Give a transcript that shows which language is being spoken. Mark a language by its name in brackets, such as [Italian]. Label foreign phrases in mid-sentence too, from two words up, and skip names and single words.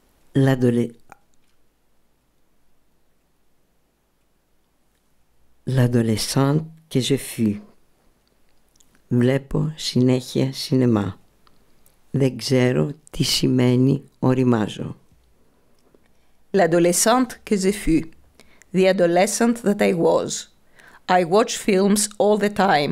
[French] L'adolescente que je fus. [Greek] Βλέπω συνέχεια σινεμά. Δεν ξέρω τι σημαίνει οριμάζω. [French] L'adolescente que je fus. [English] The adolescent that I was. I watch films all the time.